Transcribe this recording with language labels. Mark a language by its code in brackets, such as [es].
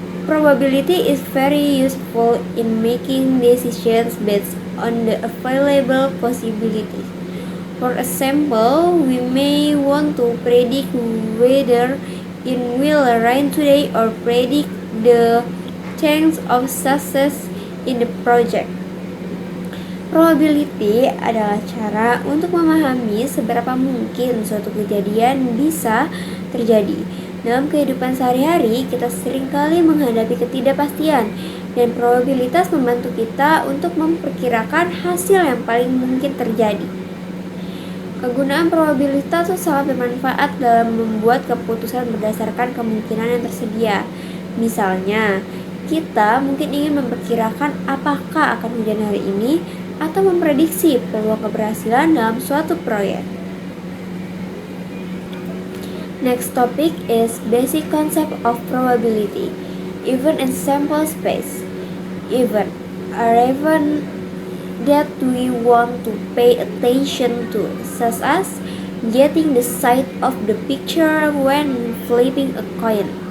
[en] Probability is very useful in making decisions based on the available possibilities. For example, we may want to predict whether it will rain today or predict the chance of success in the project. [id] Probability adalah cara untuk memahami seberapa mungkin suatu kejadian bisa terjadi. Dalam kehidupan sehari-hari, kita seringkali menghadapi ketidakpastian, dan probabilitas membantu kita untuk memperkirakan hasil yang paling mungkin terjadi. Kegunaan probabilitas sangat bermanfaat dalam membuat keputusan berdasarkan kemungkinan yang tersedia. Misalnya, kita mungkin ingin memperkirakan apakah akan hujan hari ini, atau memprediksi peluang keberhasilan dalam suatu proyek. [en] Next topic is basic concept of probability. Event and sample space. Event are events that we want to pay attention to, such as getting the side of the picture when flipping a coin.